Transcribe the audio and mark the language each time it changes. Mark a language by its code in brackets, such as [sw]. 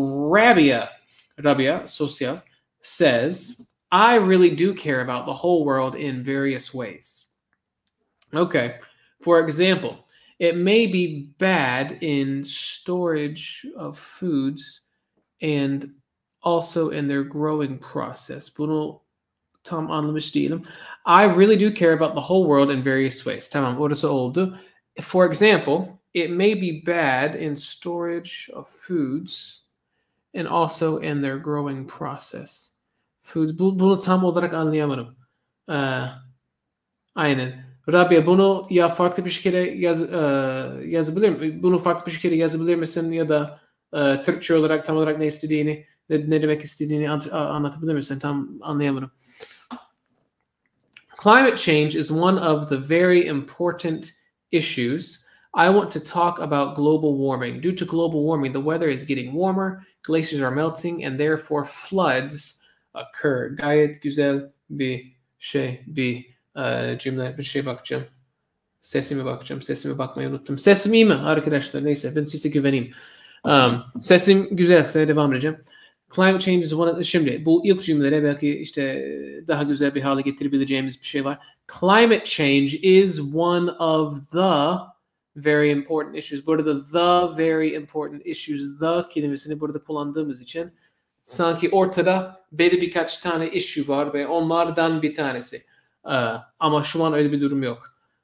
[en] Rabia, sosyal, says, I really do care about the whole world in various ways. Okay. For example, it may be bad in storage of foods and also in their growing process. [tr] Bunu tam anlamış değilim. [en] I really do care about the whole world in various ways. [tr] Tamam, orası oldu. [en] For example, it may be bad in storage of foods and also in their growing process. Foods. [tr] Bunu tam olarak anlayamadım. Aynen. Rabia, bunu ya farklı bir şekilde yazabilir mi? Bunu farklı bir şekilde yazabilir misin? Ya da Türkçe olarak tam olarak ne istediğini, ne demek istediğini anlatabilir misin? Tam anlayamadım. [en] Climate change is one of the very important issues. I want to talk about global warming. Due to global warming, the weather is getting warmer, glaciers are melting, and therefore floods occur. [tr] Gayet güzel bir şey, cümle, bir şey bakacağım. Sesime bakacağım. Sesime bakmayı unuttum. Sesim iyi mi arkadaşlar? Neyse, ben size güveneyim. Sesim güzelse devam edeceğim. [en] Climate change is one of... [tr] Şimdi bu ilk cümlelere belki işte daha güzel bir hale getirebileceğimiz bir şey var. [en] Climate change is one of the very important issues. [tr] Burada [en] the very important issues, [tr] the kelimesini burada kullandığımız için sanki ortada belli birkaç tane issue var ve onlardan bir tanesi. Ama şu an öyle bir durum yok.